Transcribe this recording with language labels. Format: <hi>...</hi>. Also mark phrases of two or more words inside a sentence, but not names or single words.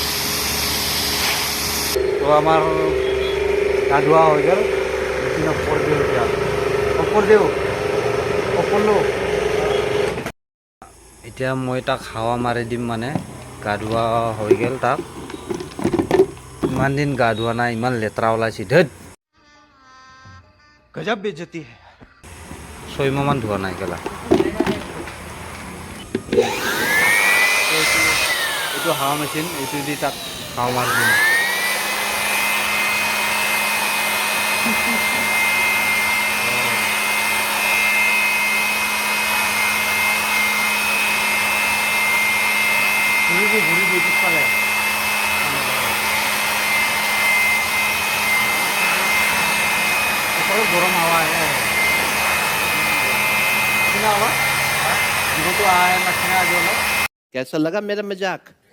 <as>তো আমাৰ গা ধোৱা হৈ গ'ল। কৰি দিওঁ এতিয়া। দিওঁ এতিয়া মই তাক হাৱা মাৰি দিম। মানে গা ধোৱা হৈ গ'ল তাক। ইমান দিন গা ধোৱা নাই, ইমান লেতেৰা ওলাইছে। ধেত</as> <hi>गजब बेइज्जती है।</hi> <as>6 মাহ মান ধোৱা নাই কেলা। এইটো হাৱা মেচিন, এইটো দি তাক হাৱা মাৰি দিম। ঘূৰি দি পিছফালে। গৰম হাৱা আহে।</as> <hi>तो आए मछना जो लो। कैसा लगा मेरा मजाक?</hi>